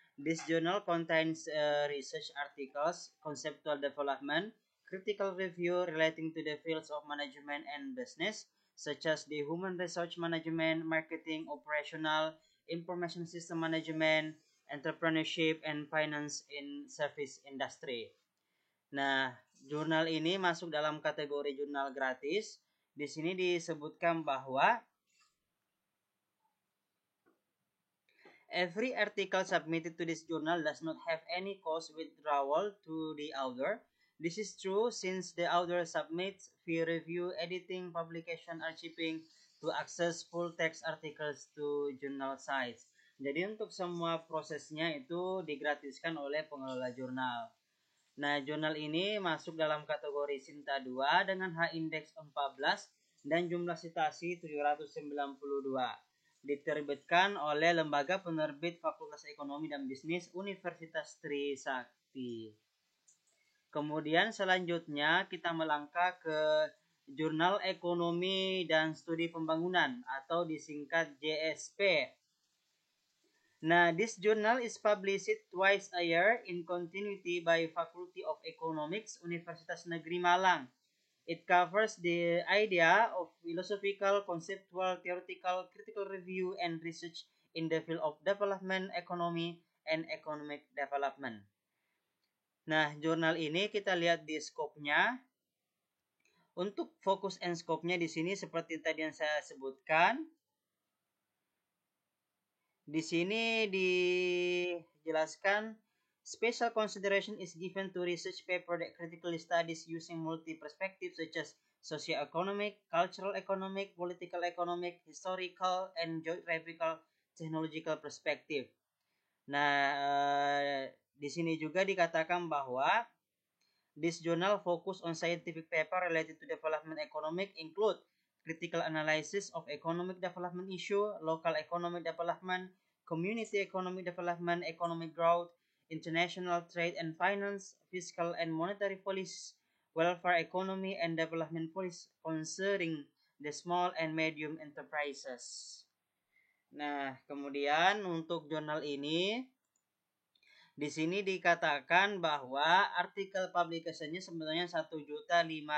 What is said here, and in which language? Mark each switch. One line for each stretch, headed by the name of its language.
English: This journal contains research articles, conceptual development, critical review relating to the fields of management and business, such as the human resource management, marketing, operational, information system management, entrepreneurship, and finance in service industry.
Indonesian: Nah, jurnal ini masuk dalam kategori jurnal gratis. Di sini disebutkan bahwa
English: every article submitted to this journal does not have any cost withdrawal to the author. This is true since the author submits fee review, editing, publication, archiving to access full text articles to journal sites.
Indonesian: Jadi untuk semua prosesnya itu digratiskan oleh pengelola jurnal. Nah, jurnal ini masuk dalam kategori Sinta 2 dengan H-index 14 dan jumlah citasi 792. Diterbitkan oleh Lembaga Penerbit Fakultas Ekonomi dan Bisnis Universitas Trisakti. Kemudian selanjutnya kita melangkah ke Jurnal Ekonomi dan Studi Pembangunan atau disingkat JSP.
English: Nah, this journal is published twice a year in continuity by Faculty of Economics, Universitas Negeri Malang. It covers the idea of philosophical, conceptual, theoretical, critical review, and research in the field of development, economy, and economic development.
Indonesian: Nah, jurnal ini kita lihat di skopnya. Untuk fokus and scope-nya di sini seperti tadi yang saya sebutkan. Di sini dijelaskan
English: special consideration is given to research paper that critically studies using multi-perspectives such as socio-economic, cultural economic, political economic, historical, and geographical technological perspective.
Indonesian: Nah, di sini juga dikatakan bahwa
English: this journal focus on scientific paper related to development economic include critical analysis of economic development issue, local economic development, community economic development, economic growth, international trade and finance, fiscal and monetary policy, welfare economy and development policy concerning the small and medium enterprises.
Indonesian: Nah, kemudian untuk jurnal ini di sini dikatakan bahwa artikel publikasinya sebenarnya 1.500.000.